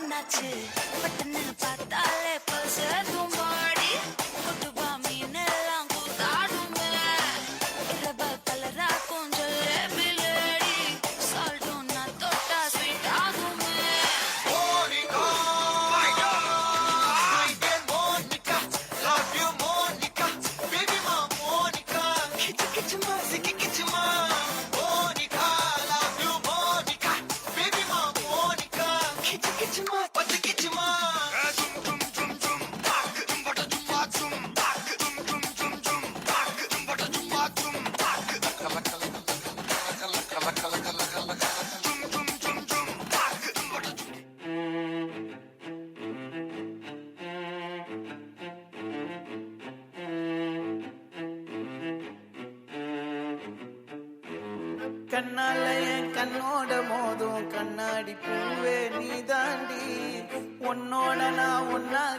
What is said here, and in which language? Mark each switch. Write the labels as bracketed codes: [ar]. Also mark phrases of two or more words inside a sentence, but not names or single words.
[ta] பொண்ணாச்சு பட்டுன்னு பார்த்தாலே பசதும் பாடி கொட்டுவா மீன் எல்லாம் கூத்தாடுமே இரவ கலரா கொஞ்சம் [en] bloody saltum [ta] நான் தொட்டா ஸ்வீட் ஆகுமே [en] Monica, Monica, love you Monica, baby ma Monica, kichu kichu ma, ziki kichu ma. Monica, love you Monica, baby ma Monica, kichu kichu ma, patu kichu ma. Zum zum zum zum, tak zum bata zum ma zum, tak zum zum zum zum, tak zum bata zum ma zum, tak. Kala kala kala kala kala kala kala kala kala. Zum zum zum zum, tak zum bata zum. [ta] கண்ணால என் கண்ணோட மோதும் கண்ணாடி பூவே நீ தாண்டி உன்னோட நான் ஒன்னாக